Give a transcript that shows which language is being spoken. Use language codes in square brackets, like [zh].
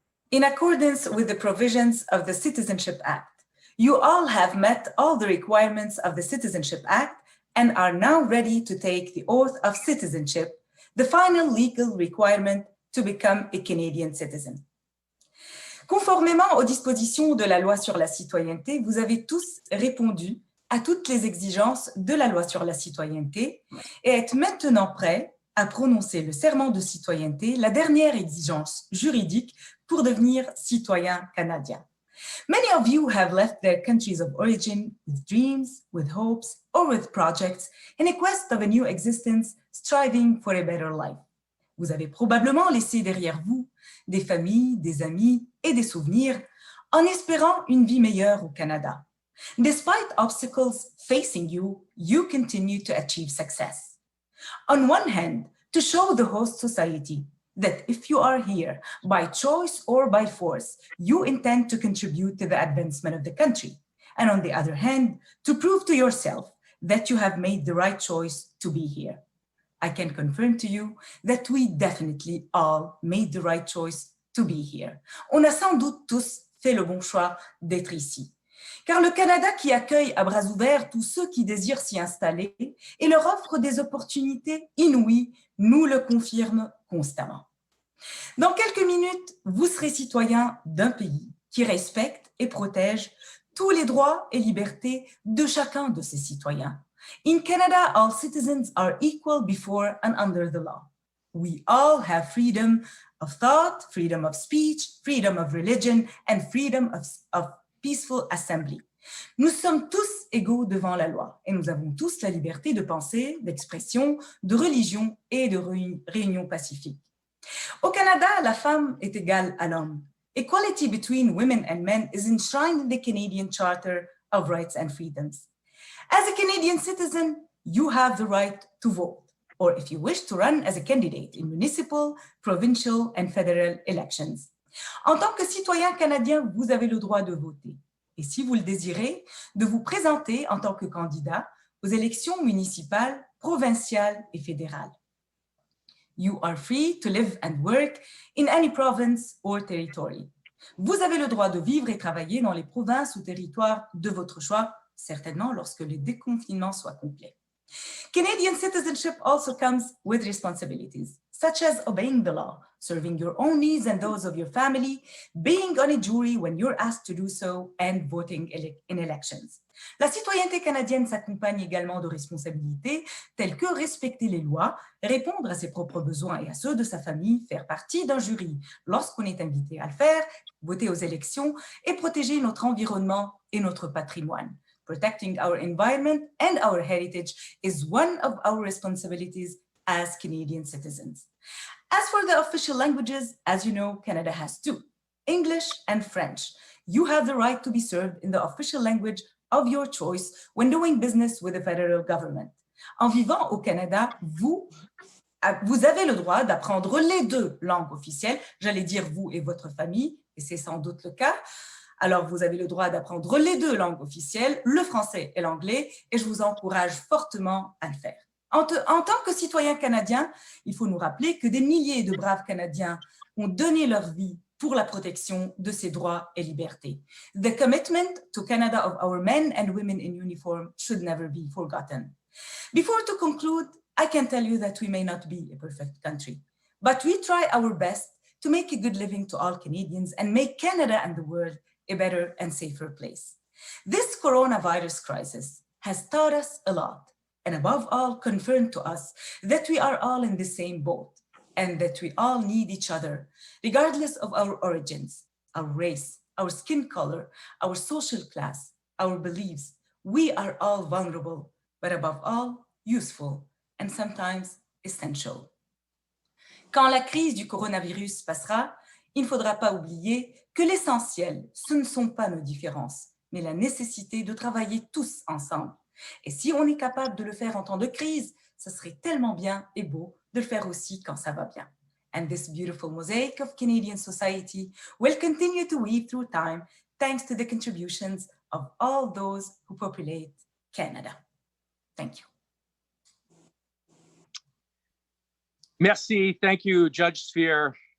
[en] In accordance with the provisions of the Citizenship Act, you all have met all the requirements of the Citizenship Act and are now ready to take the oath of citizenship, the final legal requirement to become a Canadian citizen. [fr] Conformément aux dispositions de la loi sur la citoyenneté, vous avez tous répondu à toutes les exigences de la loi sur la citoyenneté et êtes maintenant prêts à prononcer le serment de citoyenneté, la dernière exigence juridique pour devenir citoyen canadien. [en] Many of you have left their countries of origin with dreams, with hopes, or with projects in a quest of a new existence, striving for a better life. [fr] Vous avez probablement laissé derrière vous des familles, des amis et des souvenirs en espérant une vie meilleure au Canada. [en] Despite obstacles facing you, you continue to achieve success. On one hand, to show the host society that if you are here by choice or by force, you intend to contribute to the advancement of the country. And on the other hand, to prove to yourself that you have made the right choice to be here. I can confirm to you that we definitely all made the right choice to be here. [fr] On a sans doute tous fait le bon choix d'être ici. Car le Canada qui accueille à bras ouverts tous ceux qui désirent s'y installer et leur offre des opportunités inouïes, nous le confirme constamment. Dans quelques minutes, vous serez citoyen d'un pays qui respecte et protège tous les droits et libertés de chacun de ses citoyens. [en] In Canada, all citizens are equal before and under the law. We all have freedom of thought, freedom of speech, freedom of religion, and freedom of peaceful assembly. [fr] Nous sommes tous égaux devant la loi et nous avons tous la liberté de penser, d'expression, de religion et de réunion pacifique. Au Canada, la femme est égale à l'homme. [en] Equality between women and men is enshrined in the Canadian Charter of Rights and Freedoms. As a Canadian citizen, you have the right to vote, or if you wish to run as a candidate in municipal, provincial, and federal elections. [fr] En tant que citoyen canadien, vous avez le droit de voter. Et si vous le désirez, de vous présenter en tant que candidat aux élections municipales, provinciales et fédérales. [en] You are free to live and work in any province or territory. [fr] Vous avez le droit de vivre et travailler dans les provinces ou territoires de votre choix, certainement lorsque le déconfinement soit complet. [en] Canadian citizenship also comes with responsibilities, such as obeying the law, serving your own needs and those of your family, being on a jury when you're asked to do so, and voting in elections. [fr] La citoyenneté canadienne s'accompagne également de responsabilités telles que respecter les lois, répondre à ses propres besoins et à ceux de sa famille, faire partie d'un jury lorsqu'on est invité à le faire, voter aux élections et protéger notre environnement et notre patrimoine. [en] Protecting our environment and our heritage is one of our responsibilities as Canadian citizens. As for the official languages, as you know, Canada has two, English and French. You have the right to be served in the official language of your choice when doing business with the federal government. [fr] En vivant au Canada, vous avez le droit d'apprendre les deux langues officielles, j'allais dire vous et votre famille, et c'est sans doute le cas. Alors, vous avez le droit d'apprendre les deux langues officielles, le français et l'anglais, et je vous encourage fortement à le faire. En tant que citoyen canadien, il faut nous rappeler que des milliers de braves Canadiens ont donné leur vie pour la protection de ces droits et libertés. [en] The commitment to Canada of our men and women in uniform should never be forgotten. Before to conclude, I can tell you that we may not be a perfect country, but we try our best to make a good living to all Canadians and make Canada and the world a better and safer place. This coronavirus crisis has taught us a lot, and above all, confirmed to us that we are all in the same boat and that we all need each other, regardless of our origins, our race, our skin color, our social class, our beliefs. We are all vulnerable, but above all, useful and sometimes essential. [fr] Quand la crise du coronavirus passera, il ne faudra pas oublier que l'essentiel, ce ne sont pas nos différences, mais la nécessité de travailler tous ensemble. Et si on est capable de le faire en temps de crise, ça serait tellement bien et beau de le faire aussi quand ça va bien. [en] And this beautiful mosaic of Canadian society will continue to weave through time thanks to the contributions of all those who populate Canada. Thank you. Merci. Thank you, Judge Sphere.